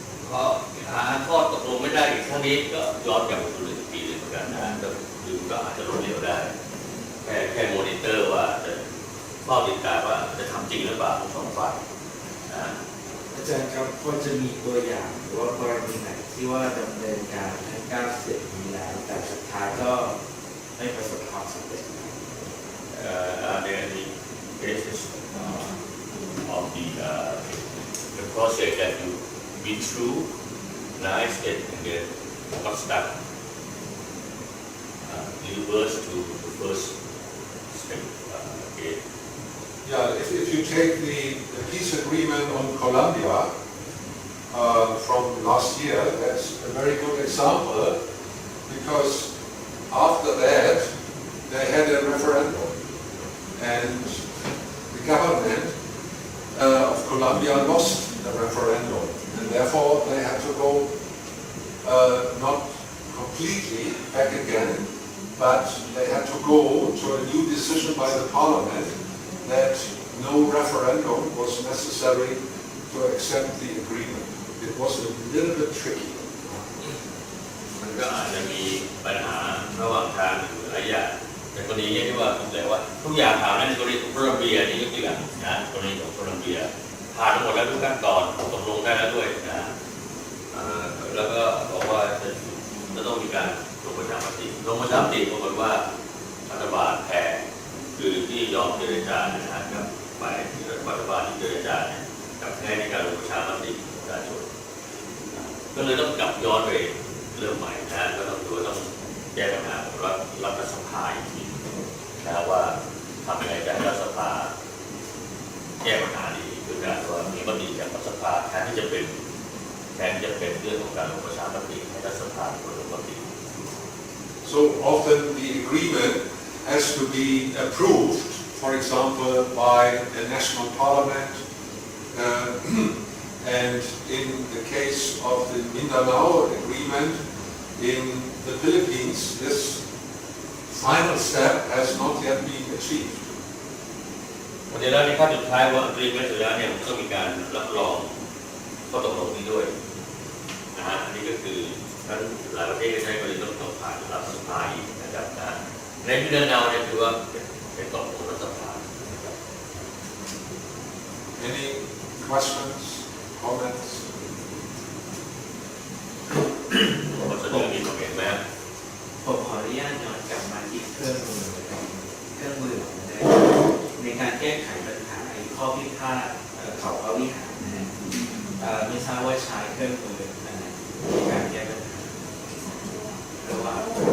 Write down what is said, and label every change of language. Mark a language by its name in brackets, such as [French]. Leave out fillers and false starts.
[Thai] ก็หาข้อตกลงไม่ได้อีกครั้งนี้ก็ย้อนกลับไปสู่1 ปีเลยเหมือนกันนะก็อาจจะล้มเหลวได้แค่มอนิเตอร์ว่าข้อติดตามว่าจะทำจริงหรือเปล่าทั้งสองฝ่าย อาจารย์ครับพอจะมีตัวอย่างหรือว่ากรณีไหนที่ว่าดำเนินการทั้ง9 สเต็ปนี้แล้วแต่สุดท้ายก็ไม่ประสบความสำเร็จ [English] are there any cases of the process that you been through nice step and then got stuck reverse to the first step again Yeah, if you take the peace agreement on Colombia from last year, that's a very good example because after that they had a referendum and the government of Colombia lost the referendum and therefore they had to go not completely back again, but they had to go to a new decision by the parliament that no referendum was necessary to accept the agreement. It was a little bit tricky. [Thai] มันก็อาจจะมีปัญหาระหว่างทางอยู่หลายอย่างแต่กรณีนี้ที่ว่าแต่ว่าทุกอย่างผ่านในกรณีของโคลอมเบียนี่ยกตัวอย่างนะกรณีของโคลอมเบียผ่านหมดแล้วทุกขั้นตอนตกลงได้แล้วด้วยนะ แล้วก็บอกว่าจะต้องมีการลงประชามติปรากฏว่ารัฐบาลแพ้คือที่ยอมเจรจานะครับกับฝ่ายรัฐบาลที่เจรจาเนี่ยกับแพ้ในการลงประชามติประชาชนก็เลยต้องกลับย้อนไปเริ่มใหม่นะก็ต้องแก้ปัญหาของรัฐสภาอีกทีนะว่าทำยังไงจะให้รัฐสภา แก้ปัญหานี้คือการว่ามีมติจากรัฐสภาแทนที่จะเป็นเรื่องของการลงประชามติให้รัฐสภาลงมติ [English] So often the agreement has to be approved, for example, by the national parliament. And in the case of the Mindanao agreement in the Philippines, this final step has not yet been achieved. [Thai] วันนี้แล้วในขั้นสุดท้ายว่าอังกฤษไม่เสร็จแล้วเนี่ยมันต้องมีการรับรองข้อตกลงนี้ด้วยนะฮะอันนี้ก็คือทั้งหลายประเทศก็ใช้กรณีต้องผ่านรัฐสภาอีกนะครับนะในมินดาเนาเนี่ยถือว่าเป็นตกลงรัฐสภา [English] Any questions, comments? [Thai] ผมเสนอมีความเห็นไหม ผมขออนุญาตย้อนกลับมาที่เครื่องมือในการแก้ไขปัญหาข้อพิพาทเขาพระวิหารไม่ทราบว่าใช้เครื่องมือในการแก้ปัญหาระหว่าง